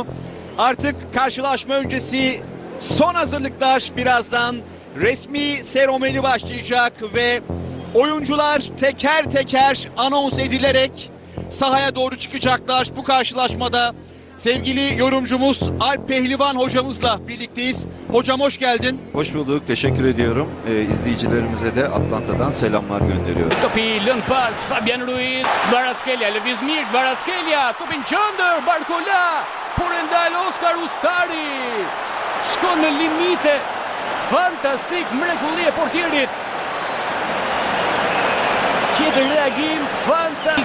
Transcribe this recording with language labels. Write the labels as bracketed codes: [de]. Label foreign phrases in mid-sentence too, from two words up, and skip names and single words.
[tr] Artık karşılaşma öncesi son hazırlıklar birazdan resmi seremoni başlayacak ve oyuncular teker teker anons edilerek sahaya doğru çıkacaklar. Bu karşılaşmada sevgili yorumcumuz Alp Pehlivan hocamızla birlikteyiz. Hocam hoş geldin. Hoş bulduk. Teşekkür ediyorum. İzleyicilerimize de Atlanta'dan selamlar gönderiyorum. [sq] Topi lën pas Fabian Ruiz, Kvaratskhelia lëviz mirë, Kvaratskhelia, topin qendër, Barcola, por e ndal Oskar Ustari. Shkon në limite. Fantastik mrekulli e portierit. Tjetër reagim fantastik.